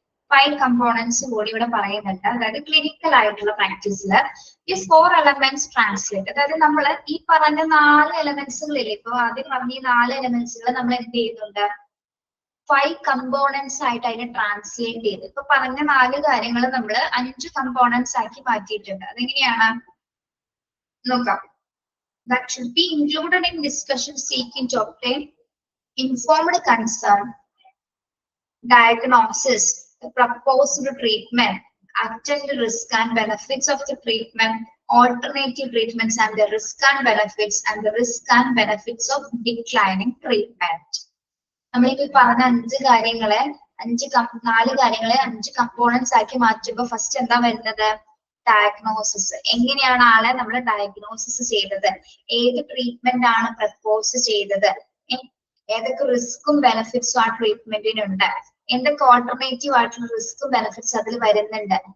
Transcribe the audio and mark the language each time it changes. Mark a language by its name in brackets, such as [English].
[Malayalam] 5 components കൂടി ഇവിടെ പറയുന്നുണ്ട്. അതായത് ക്ലിനിക്കൽ ആയിട്ടുള്ള പ്രാക്ടീസിൽ ഈ 4 എലമെന്റ്സ് ട്രാൻസ്ലേറ്റ്, അതായത് നമ്മൾ ഈ പറഞ്ഞ 4 എലമെന്റ്സുകളില്ലേ, ഇപ്പൊ ആദ്യം പറഞ്ഞ ഈ 4 എലമെന്റ്സുകൾ നമ്മൾ എന്ത് ചെയ്യുന്നുണ്ട്? 5 കമ്പോണൻസ് ആയിട്ട് അതിനെ ട്രാൻസ്ലേറ്റ് ചെയ്ത് ഇപ്പൊ പറഞ്ഞ 4 കാര്യങ്ങൾ നമ്മൾ 5 കമ്പോണൻസ് ആക്കി മാറ്റിയിട്ടുണ്ട്. അതെങ്ങനെയാണ് നോക്കാം. [English] that should be included in discussion seeking to obtain informed consent, diagnosis, the proposed treatment, attend risk and benefits of the treatment, alternative treatments and the risk and benefits of declining treatment. [Malayalam] നമ്മളിപ്പോ പറഞ്ഞ 5 കാര്യങ്ങളെ 4 കാര്യങ്ങളെ 5 components ആക്കി മാറ്റുമ്പോൾ first എന്താ വരുന്നത്? Diagnosis. എങ്ങനെയാണ് ആളെ നമ്മൾ ഡയഗ്നോസിസ് ചെയ്തത്, ഏത് ട്രീറ്റ്മെന്റ് ആണ് പ്രപ്പോസ് ചെയ്തത്, ഏതൊക്കെ റിസ്കും ബെനിഫിറ്റ്സും ആ ട്രീറ്റ്മെന്റിനുണ്ട്, എന്തൊക്കെ ഓൾട്ടർനേറ്റീവ് ആയിട്ടുള്ള റിസ്കും ബെനിഫിറ്റ്സ് അതിൽ വരുന്നുണ്ട്.